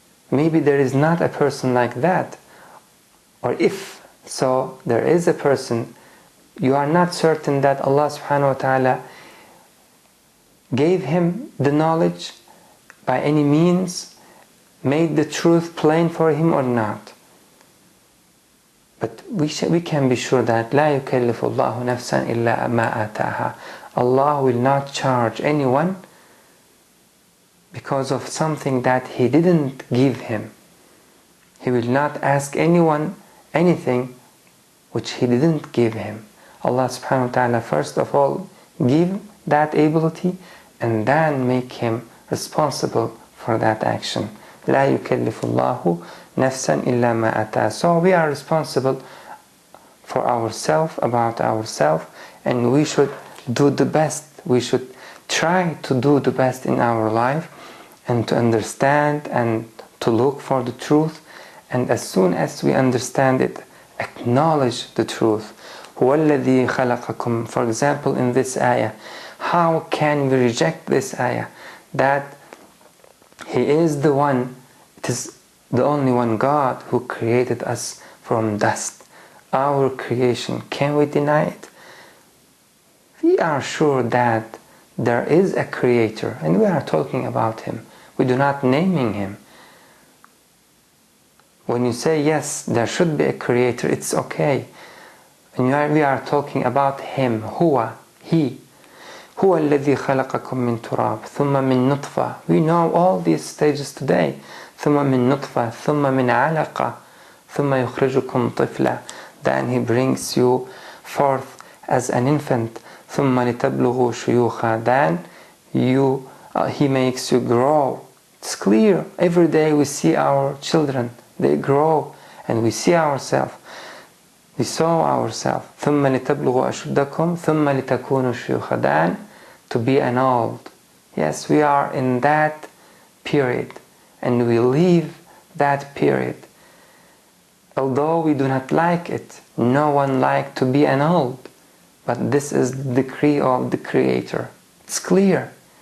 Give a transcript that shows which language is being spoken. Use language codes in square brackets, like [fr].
[en] Maybe there is not a person like that, or if so, there is a person. You are not certain that Allah subhanahu wa ta'ala gave him the knowledge by any means, made the truth plain for him or not. But we can be sure that [ar] لا يكلف الله نفسا إلا ما آتاها. [en] Allah will not charge anyone because of something that He didn't give him. He will not ask anyone anything which He didn't give him. Allah subhanahu wa ta'ala first of all give that ability and then make him responsible for that action. [ar] لا يكلف الله نفسا إلا ما أتاها. [en] So we are responsible for ourselves, about ourselves, and we should do the best. We should try to do the best in our life and to understand and to look for the truth, and as soon as we understand it, acknowledge the truth. [ar] هو الذي خلقكم. [en] For example, in this ayah, how can we reject this ayah? That He is the one, it is the only one God who created us from dust. Our creation, can we deny it? We are sure that there is a creator and we are talking about Him. We do not naming Him. When you say yes, there should be a creator, it's okay. And we are talking about Him, Huwa, He. [ar] هو الذي خلقكم من تراب ثم من نطفة. [en] We know all these stages today. [ar] ثم من نطفة ثم من علقة ثم يخرجكم طفلا. [en] Then He brings you forth as an infant. [ar] ثم لتبلغوا شيوخا. [en] Then He makes you grow. It's clear. Every day we see our children. They grow and we see ourselves. We saw ourselves. [ar] ثم لتبلغوا أشدكم ثم لتكونوا شيوخا. [en] Then to be an old. Yes, we are in that period and we leave that period. Although we do not like it, no one likes to be an old, but this is the decree of the Creator. It's clear.